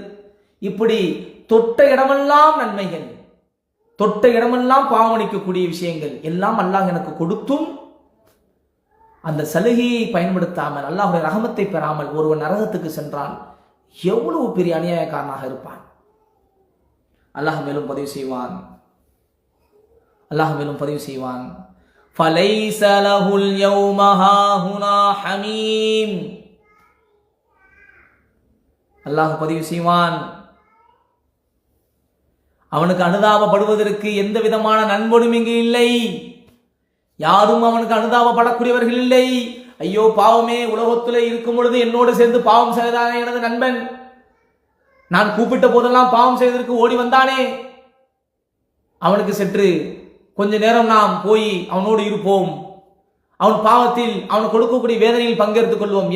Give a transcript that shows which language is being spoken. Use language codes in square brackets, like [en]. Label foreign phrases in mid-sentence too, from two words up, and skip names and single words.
[ta] இப்படி தொட்ட இடமெல்லாம் நன்மைகள், தொட்ட இடமெல்லாம் பாவம் அளிக்கக்கூடிய விஷயங்கள் எல்லாம் அல்லாஹ் எனக்கு கொடுத்தும் அந்த சலுகையை பயன்படுத்தாமல் அல்லாஹ்வுடைய ரஹமத்தை பெறாமல் ஒருவன் நரகத்துக்கு சென்றால் எவ்வளவு பெரிய அநியாயக்காரனாக இருப்பான். அல்லாஹ் மேலும் பதிவு செய்வான், அல்லாஹ் மேலும் பதிவு செய்வான், [ar] فَلَيْسَ لَهُ الْيَوْمَ هَاهُنَا حَمِيمٌ, [ta] அல்லாஹ் பதிவு செய்வான், அவனுக்கு அனுதாபப்படுவதற்கு எந்த விதமான நண்பனும் இங்கு இல்லை. யாரும் அவனுக்கு அனுதாபப்படக்கூடியவர்கள் இல்லை. ஐயோ பாவமே, உலகத்திலே இருக்கும் பொழுது என்னோடு சேர்ந்து பாவம் செய்தானே எனது நண்பன், நான் கூப்பிட்ட போதெல்லாம் பாவம் செய்வதற்கு ஓடி வந்தானே, அவனுக்கு சற்று கொஞ்ச நேரம் நாம் போய் அவனோடு இருப்போம், அவன் பாவத்தில் அவனுக்கு கொடுக்கக்கூடிய வேதனையில் பங்கெடுத்துக் கொள்வோம்.